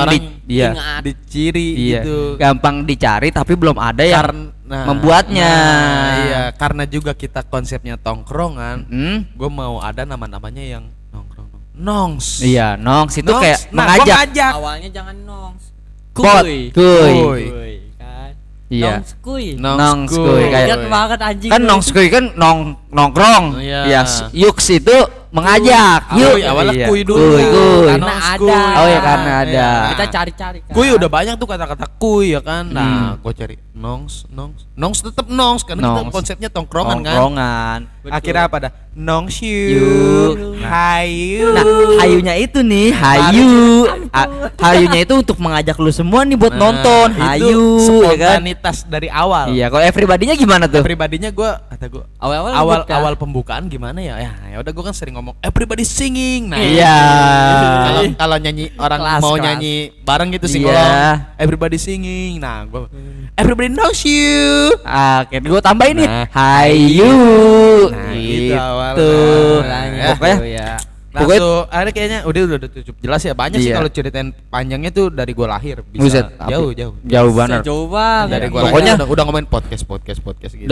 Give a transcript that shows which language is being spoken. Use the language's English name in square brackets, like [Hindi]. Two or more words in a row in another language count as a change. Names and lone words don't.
[Indonesian] di orang iya. ingat. diciri Iya. gitu. Gampang dicari tapi belum ada yang Karena membuatnya. iya, karena juga kita konsepnya tongkrongan. Hmm? Gue mau ada nama-namanya yang nongkrong. Nongs. Iya, nongs itu Nongs. kayak Nah, gua mengajak. Awalnya jangan nongs. Pot, Kuy. kuy. Kuy. Kuy, kan. Iya. Nongs kuy. Nongs kuy, kayak- Ingat banget anjing. Kan kuy. nongs kuy kan nongkrong. Iya. Ya, yuks itu mengajak. Kuy, Yuk. awalnya Iya. kuy dulu. Kuy, kuy. Karena Nongs ada. kuy. Oh ya, karena ada. Iya. Kita cari-cari kan. Kuy udah banyak tuh kata-kata kuy ya kan. Nah, gue cari nongs tetep nongs karena kita Nongs. konsepnya tongkrongan kan. Tongkrongan. Betul. Akhirnya apa dah? Nongs Yuk. hayu. Nah, hayunya itu nih, hayu. Hayunya itu untuk mengajak lu semua nih buat nonton. Nah, itu Hayu, ya kan? spontanitas dari awal. Iya, kalau everybody-nya gimana tuh? Pribadinya gue Awal-awal awal ngebut, kan? awal pembukaan gimana ya? Ya udah gue kan sering ngomong [English] everybody singing. [Indonesian] Nah, Iya. kalau nyanyi orang Kelas, mau kelas. nyanyi bareng gitu sing Iya. [English] along, everybody singing. [Indonesian] Nah, gue [English] everybody knows you. [Indonesian] Oke, gue tambahin nih. Nah. Hayu. Nah, gitu awalnya. Pokoknya ya. Langsung ada kayaknya udah cukup jelas ya, banyak sih Iya. kalau ceritain panjangnya tuh dari gue lahir Buset, bisa jauh. Jauh banget. Jauh banget. Dari gue Pokoknya- lahir udah ngomongin podcast gitu.